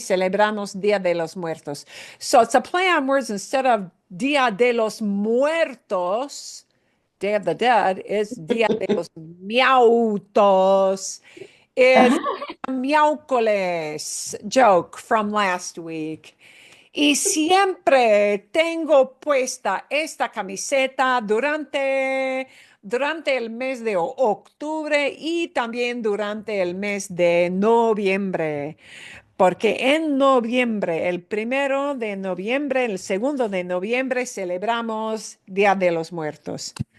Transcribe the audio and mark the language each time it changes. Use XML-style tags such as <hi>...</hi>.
<es>Celebramos</es> <en>Día de los Muertos. So it's a play on words. Instead of Día de los Muertos, Day of the Dead, es Día de los Miautos. It's miércoles joke from last week.</en> <es>Y siempre tengo puesta esta camiseta durante el mes de octubre y también durante el mes de noviembre. Porque en noviembre, el 1 de noviembre, el 2 de noviembre, celebramos Día de los Muertos.</es>